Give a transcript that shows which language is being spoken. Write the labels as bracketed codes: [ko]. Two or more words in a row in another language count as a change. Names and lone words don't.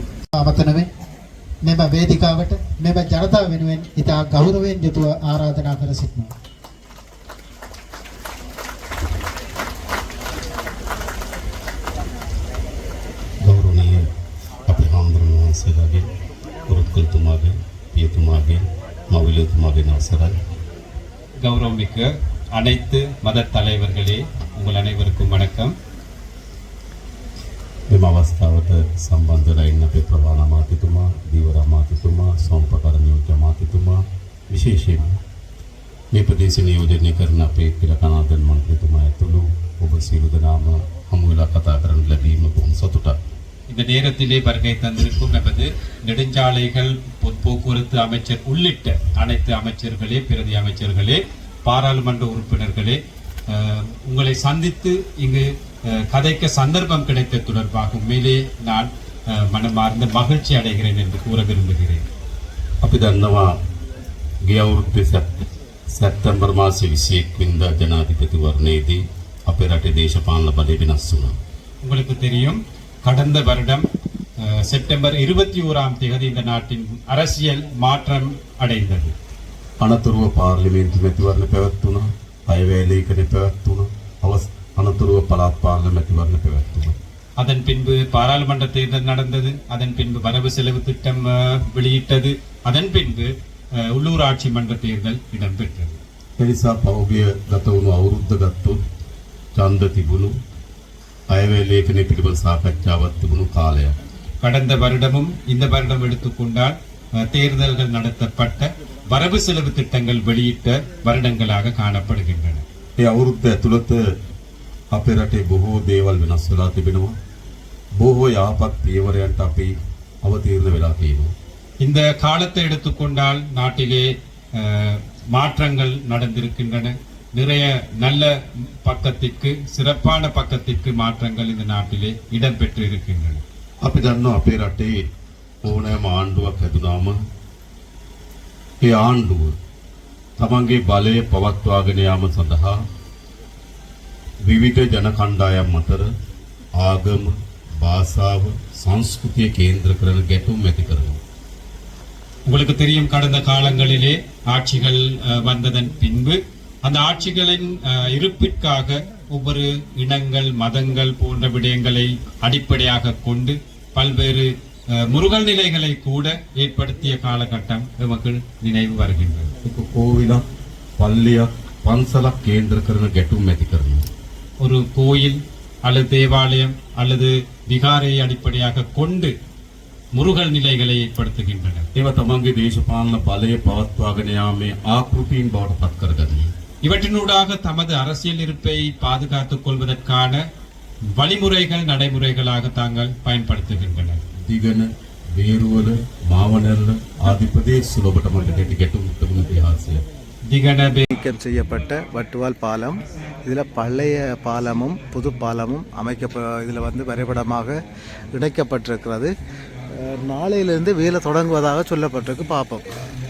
[si] අවතනවෙන් මෙම වේදිකාවට මෙම ජනතාව වෙනුවෙන් ඉතා ගෞරවයෙන් යුතුව ආරාධනා කර සිටිනවා. ගෞරවනීය අපේ හාමුදුරුවෝ වහන්සේලාගේ, පුරුත්කල්තුමාගේ, පියතුමාගේ, මවිලතුමාගේ අවසරයි. [ta] கௌரவமிக்க அனைத்து மத தலைவர்களே, உங்கள் அனைவருக்கும் வணக்கம். [si] මෙම අවස්ථාවට සම්බන්ධ වෙලා ඉන්න අපේ ප්‍රවාණ අමාත්‍යතුමා, දීවර අමාත්‍යතුමා, සෝම්පකර නියෝජ්‍ය අමාත්‍යතුමා, විශේෂයෙන්ම මේ ප්‍රදේශ නියෝජනය කරන අපේ පිළකනාදන් මන්ත්‍රීතුමා ඇතුළු ඔබ සියලු දෙනාම හමු වෙලා කතා කරන්න ලැබීම බොහොම සතුටක්. [ta] இந்த நேரத்திலே வருகை தந்திருக்கும் நமது நெடுஞ்சாலைகள் போக்குவரத்து அமைச்சர் உள்ளிட்ட அனைத்து அமைச்சர்களே, பிரதி அமைச்சர்களே, பாராளுமன்ற உறுப்பினர்களே, உங்களை சந்தித்து இங்கு கதைக்க சந்தர்ப்பம் கிடைத்த தொடர்பாக உண்மையிலே நான் மனமார்ந்த மகிழ்ச்சி அடைகிறேன் என்று கூற விரும்புகிறேன். [si] අපි දන්නවා ගිය අවුරුද්දේ සැප්තැම්බර් මාසයේ 21 වෙනිදා ජනාධිපතිවරණයේදී අපේ රටේ දේශපාලන බලය වෙනස් වුණා. [ta] உங்களுக்கு தெரியும், கடந்த வருடம் செப்டம்பர் 21ஆம் தேதி இந்த நாட்டின் அரசியல் மாற்றம் அடைந்தது. [si] අනතුරුව පාර්ලිමේන්තු මැතිවරණ පැවැත්වුණා, අයවැය ලේඛන පැවැත්වුණා, අනතුරුව පළාත් පාලන මැතිවරණ පැවැත්වුණා. [ta] அதன் பின்பு பாராளுமன்ற தேர்தல் நடந்தது. அதன் பின்பு வரவு செலவு திட்டம் வெளியிட்டது. அதன் பின்பு உள்ளூராட்சி மன்ற தேர்தல் இடம்பெற்றது. [si] එනිසා පහුගිය ගත වුණු අවුරුද්ද ගත්තොත් ඡන්ද තිබුණු අයවැය ලේඛනය පිළිබඳ සාකච්ඡාවක් තිබුණු කාලයක්. [ta] கடந்த வருடமும் இந்த வருடம் எடுத்துக்கொண்டால் தேர்தல்கள் நடத்தப்பட்ட வரவு செலவு திட்டங்கள் வெளியிட்ட வருடங்களாக காணப்படுகின்றன. [si] ඒ අවුරුද්ද ඇතුළත අපේ රටේ බොහෝ දේවල් වෙනස් වෙලා තිබෙනවා. බොහෝ යහපත් පියවරයන්ට අපි අවතීර්ණ වෙලා තියෙනවා. [ta] இந்த காலத்தை எடுத்துக்கொண்டால் நாட்டிலே மாற்றங்கள் நடந்திருக்கின்றன. நிறைய நல்ல பக்கத்திற்கு, சிறப்பான பக்கத்திற்கு மாற்றங்கள் இந்த நாட்டிலே இடம்பெற்று இருக்கின்றன. [si] අපි දන්නවා අපේ රටේ ඕනෑම ආණ්ඩුවක් හැදුනාම ඒ ආණ්ඩුව තමන්ගේ බලය පවත්වාගෙන යාම සඳහා විවිධ ජන කණ්ඩායම් අතර ආගම, භාෂාව, සංස්කෘතිය කේන්ද්‍ර කරන ගැටුම් ඇති කරනවා. [ta] உங்களுக்கு தெரியும், கடந்த காலங்களிலே ஆட்சிகள் வந்ததன் பின்பு அந்த ஆட்சிகளின் இருப்பிற்காக ஒவ்வொரு இனங்கள், மதங்கள் போன்ற விடயங்களை அடிப்படையாக கொண்டு பல்வேறு முருகல் நிலைகளை கூட ஏற்படுத்திய காலகட்டம் நமக்கு நினைவு வருகின்றது. [si] கோவிலක්, පල්ලියක්, පන්සලක් කේන්ද්‍ර කරන ගැටුම් ඇති කරනවා. [ta] ஒரு கோயில் அல்லது தேவாலயம் அல்லது விகாரை அடிப்படையாக கொண்டு முருகல் நிலைகளை ஏற்படுத்துகின்றன. [si] ඒවා තමන්ගේ දේශපාලන බලය පවත්වාගෙන යාමේ ආකෘතීන් බවට පත් කරගන්නවා. [ta] இவற்றினூடாக தமது அரசியல் இருப்பை பாதுகாத்துக் கொள்வதற்கான வழிமுறைகள், நடைமுறைகளாக தாங்கள் பயன்படுத்துகின்றனர். [si] දිගන, වේරුවල, මාවනැල්ල ආදී ප්‍රදේශ සුලබට මණ්ඩලයට ගැටුම් තිබුණු ඉතිහාසය. [ta] திகன நீக்கம் செய்யப்பட்ட வட்டுவால் பாலம், இதில் பழைய பாலமும் புது பாலமும் இதில் வரைபடமாக இணைக்கப்பட்டிருக்கிறது. நாளையிலிருந்து வேலை தொடங்குவதாக சொல்லப்பட்டிருக்கு. பார்ப்போம்.